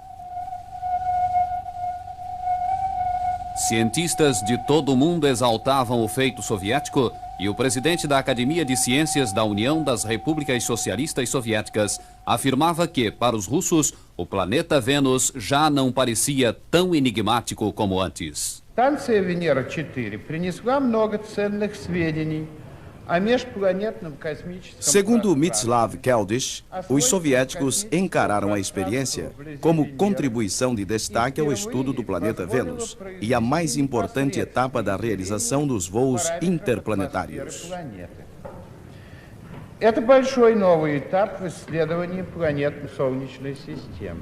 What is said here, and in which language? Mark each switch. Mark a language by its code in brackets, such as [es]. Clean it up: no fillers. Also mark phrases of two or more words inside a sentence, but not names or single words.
[pt] Cientistas de todo o mundo exaltavam o feito soviético e o presidente da Academia de Ciências da União das Repúblicas Socialistas Soviéticas afirmava que, para os russos, o planeta Vênus já não parecia tão enigmático como antes. [ru] Станция Венера-4 принесла много ценных сведений о межпланетном космическом... [pt] Segundo Mieczysław Keldysh, os soviéticos encararam a experiência como contribuição de destaque ao estudo do planeta Vênus e a mais importante etapa da realização dos voos interplanetários. [ru] Это большой новый этап в исследовании планет Солнечной системы.